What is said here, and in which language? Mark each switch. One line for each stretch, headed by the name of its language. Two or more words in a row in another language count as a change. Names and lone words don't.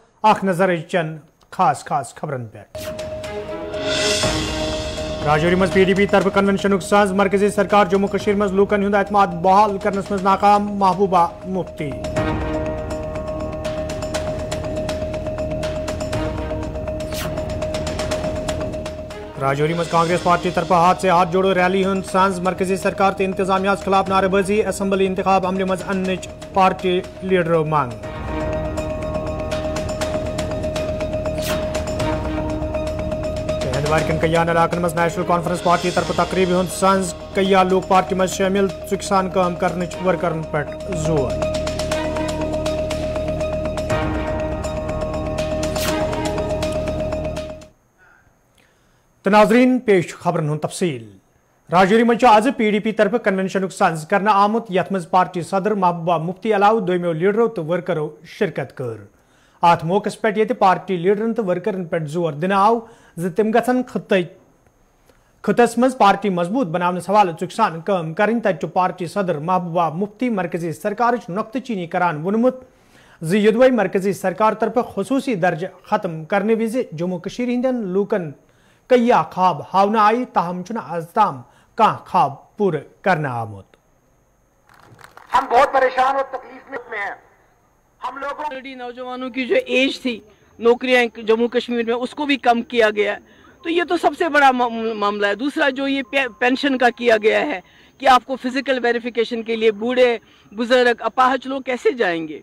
Kashmiri: आख नजर चन खास खास खबरन पे राजौरी मज PDP तरफ कन्वेंशन साज मरकजी सरकार जम्मू कश्मीर मज लूकन हुंद एतमाद बहाल करनस मज नाकाम महबूबा मुफ्ती राजौरी मज कांग्रेस पार्टी तरफ हाथ से हाथ जोड़ो रैली हुंद साज मरकजी सरकार ते इंतजामिया खिलाफ नारेबाजी असम्बली इंतखाब अमले मज अन पार्टी लीडर मांग वारकन कयान इलाकन मज नेशनल कॉन्फ्रेंस पार्टी तरफ तकरीब हुंद संज कया लोक पार्टी मज शामिल चुकसान काम करने वर्करन पे जोर तो नाजरीन पेश खबरन हुंद तफसील राजौरी मज आज PDP तरफ कन्वेंशन संज करना आमुत यथ मज पार्टी सदर महबूबा मुफ्ती अलाव दोमो लीडरों तो वर्करों शिरकत कर अत मौकस पे ये पार्टी लीडरन तो वर्करन पे जोर दिन आव तम गन खतस मज पार्टी मजबूत बनाने हवाले चुकसान काम करें तत पार्टी सदर महबूबा मुफ्ती मरकजी सरकार नुक्त चीनी करान वोनमुत यदवे मरकजी सरकार तरफ खसूसी दर्ज खत्म करने विज जम्मू कश्मीर हिंदन लूकन कया ख्वाब हावना आई ताहम आज ताम कह ख्वाब पूरे करना आमुत।
Hindi: हम बहुत परेशान और तकलीफ में हैं। हम लोगों ऑलरेडी नौजवानों की जो एज थी नौकरियां जम्मू कश्मीर में उसको भी कम किया गया है, तो ये तो सबसे बड़ा मामला है। दूसरा जो ये पेंशन का किया गया है कि आपको
English: physical verification
Hindi: के लिए बूढ़े बुजुर्ग अपाहज लोग कैसे जाएंगे।